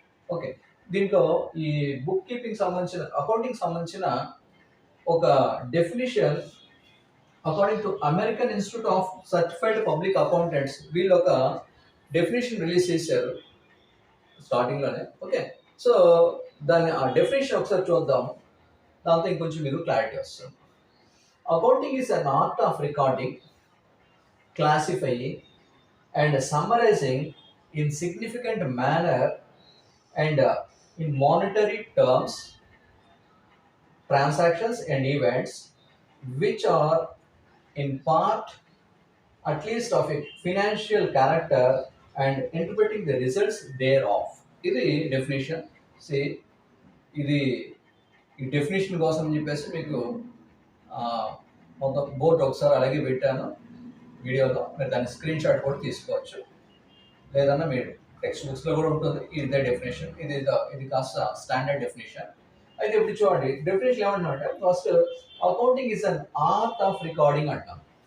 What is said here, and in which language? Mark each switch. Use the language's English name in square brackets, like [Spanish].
[Telugu] Okay, దీంట్లో ఈ book keeping సంబంధించిన అకౌంటింగ్ సంబంధించిన ఒక definition according to American institute of certified public accountants, వీళ్ళు ఒక డెఫినేషన్ రిలీజ్ చేశారు స్టార్టింగ్లోనే. ఓకే, సో దాన్ని ఆ డెఫినేషన్ ఒకసారి చూద్దాము, దాంతో ఇంకొంచెం మీకు క్లారిటీ వస్తుంది. [English] Accounting is an art of recording, classifying, and summarizing in significant manner and in monetary terms transactions and events which are in part at least of a financial character and interpreting the results thereof. [Telugu] ఇది definition. C ఇది ఈ definition కోసం అని చెప్పేసి మీకు ఆ, మొత్తం board ఒకసారి అలాగే పెట్టాను వీడియోలో. మీరు దాన్ని స్క్రీన్ షాట్ కూడా తీసుకోవచ్చు, లేదన్నా మీరు టెక్స్ట్ బుక్స్లో కూడా ఉంటుంది. ఇదే డెఫినేషన్, ఇది కాస్త స్టాండర్డ్ డెఫినేషన్. అయితే ఇప్పుడు చూడండి డెఫినేషన్ ఏమంటున్నా అంటే, first [English] accounting is an art of recording [Telugu] అంటాం.